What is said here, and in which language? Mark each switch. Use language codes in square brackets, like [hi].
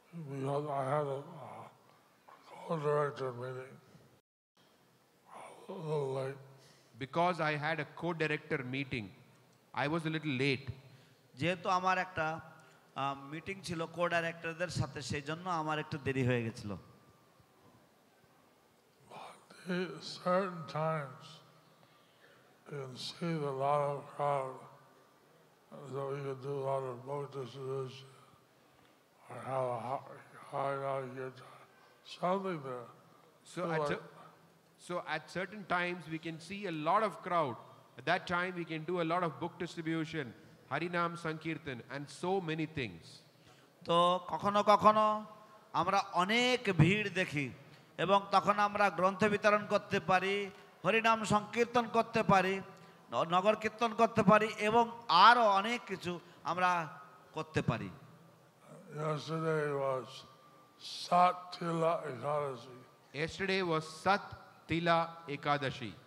[en] Because I had a co-director meeting a little late. Because I had a co-director meeting, I was a little late. [bn] যেহেতু আমার একটা meeting ছিল কো-ডাইরেক্টরদের সাথে, সেই জন্য আমার একটু দেরি হয়ে গেছিল। [en] Certain times you can see the lot of crowd, so you can do a lot of book distribution or how to hide out your time. Something there. So at certain times we can see a lot of crowd. At that time we can do a lot of book distribution, Harinam Sankirtan, and so many things. [bn] তো কখনো কখনো আমরা অনেক ভিড় দেখি এবং তখন আমরা গ্রন্থ বিতরণ করতে পারি, হরিনাম সংকীর্তন করতে পারি, নগর কীর্তন করতে পারি এবং আরও অনেক কিছু আমরা করতে পারি। [en] Yesterday was Sat Tila Ekadashi. Yesterday was Sat Tila Ekadashi.